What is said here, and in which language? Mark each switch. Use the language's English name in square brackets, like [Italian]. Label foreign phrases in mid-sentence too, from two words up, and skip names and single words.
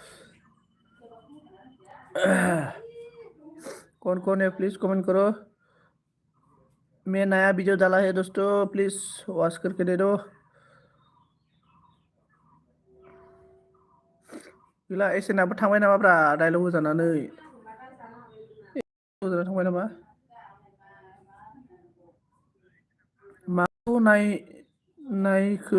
[Hindi] कौन है प्लीज कमेंट करो मैं नया वीडियो डाला है दोस्तों प्लीज वॉच करके दे दो [Bodo] गैला एसेनाबो थांबाय नामाब्रा डायलग होजानानै होजाना थांबाय नामा माखौ नायखो